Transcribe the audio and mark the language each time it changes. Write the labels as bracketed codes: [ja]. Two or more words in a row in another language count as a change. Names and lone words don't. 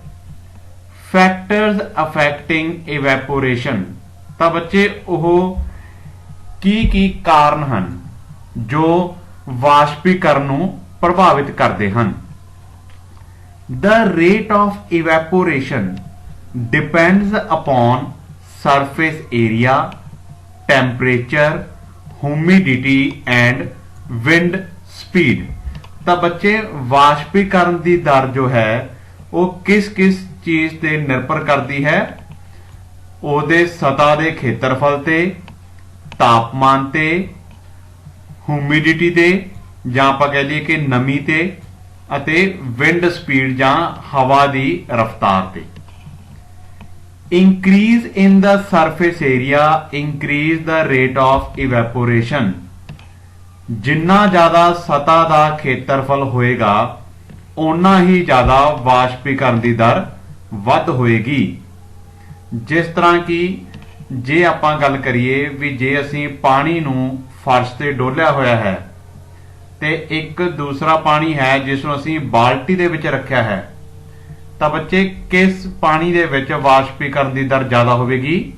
[en] factors affecting evaporation. [pa] ਤਾਂ ਬੱਚੇ ਉਹ ਕੀ ਕਾਰਨ ਹਨ ਜੋ ਵਾਸ਼ਪੀਕਰਨ ਨੂੰ ਪ੍ਰਭਾਵਿਤ ਕਰਦੇ ਹਨ? [en] The rate of evaporation depends upon surface area, temperature, humidity and wind speed। [pa] ਤਾਂ ਬੱਚੇ ਵਾਸ਼ਪੀਕਰਨ ਦੀ ਦਰ ਜੋ ਹੈ ਉਹ ਕਿਸ ਚੀਜ਼ ਤੇ ਨਿਰਭਰ ਕਰਦੀ ਹੈ? ਉਹਦੇ ਸਤ੍ਹਾ ਦੇ ਖੇਤਰਫਲ ਤੇ, ਤਾਪਮਾਨ ਤੇ, ਹਿਊਮਿਡਿਟੀ ਤੇ ਜਾਂ ਆਪਾਂ ਕਹਿ ਲਈਏ ਕਿ ਨਮੀ ਤੇ, ਅਤੇ [en] wind speed [pa] ਜਾਂ ਹਵਾ ਦੀ ਰਫ਼ਤਾਰ ਤੇ। [en] increase in the surface area increase the rate of evaporation। [pa] ਜਿੰਨਾ ਜ਼ਿਆਦਾ ਸਤ੍ਹਾ ਦਾ ਖੇਤਰਫਲ ਹੋਏਗਾ ਓਨਾ ਹੀ ਜ਼ਿਆਦਾ ਵਾਸ਼ਪੀਕਰਨ ਦੀ ਦਰ ਵੱਧ ਹੋਏਗੀ। ਜਿਸ ਤਰ੍ਹਾਂ ਕਿ ਜੇ ਆਪਾਂ ਗੱਲ ਕਰੀਏ ਵੀ ਜੇ ਅਸੀਂ ਪਾਣੀ ਨੂੰ ਫਰਸ਼ ਤੇ ਡੋਲਿਆ ਹੋਇਆ ਹੈ ਤੇ ਇੱਕ ਦੂਸਰਾ ਪਾਣੀ ਹੈ ਜਿਸ ਨੂੰ ਅਸੀਂ ਬਾਲਟੀ ਦੇ ਵਿੱਚ ਰੱਖਿਆ ਹੈ ਤਾਂ ਬੱਚੇ ਕਿਸ ਪਾਣੀ ਦੇ ਵਿੱਚ ਵਾਸ਼ਪੀਕਰਨ ਦੀ ਦਰ ਜ਼ਿਆਦਾ ਹੋਵੇਗੀ?